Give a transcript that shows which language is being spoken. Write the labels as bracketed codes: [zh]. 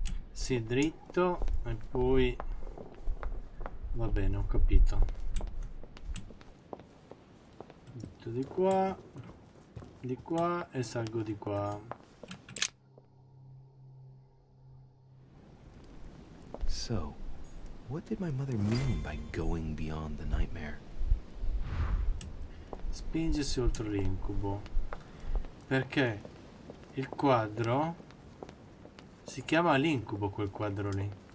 [it] Sì, dritto e poi va bene, ho capito. Dritto di qua e salgo di qua. [en] So, what did my mother mean by going beyond the nightmare? [it] Spingersi oltre l'incubo. Perché il quadro si chiama l'incubo, quel quadro lì.